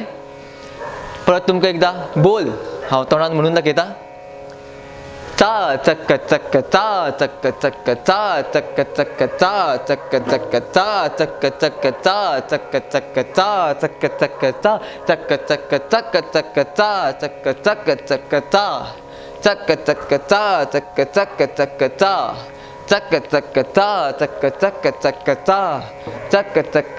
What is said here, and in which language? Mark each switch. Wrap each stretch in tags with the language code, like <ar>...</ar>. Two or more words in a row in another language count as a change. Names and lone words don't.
<kok>परत तुमकां एकदां बोल हांव तोंडान म्हणून दाखयता. चा चक्क चक्क चा चक्क चक्क चा चक्क चक्क चा चक्क चक्क चा चक्क चक्क चा चक्क चक्क चा चक्क चक्क चा चक्क चक्क चक्क चक्क चा चक्क चक्क चक्क चा चक्क चक्क चा चक्क चक्क चक्क चा चक्क चक्क चा चक्क चक्क चक्क चा चक्क चक्क</kok>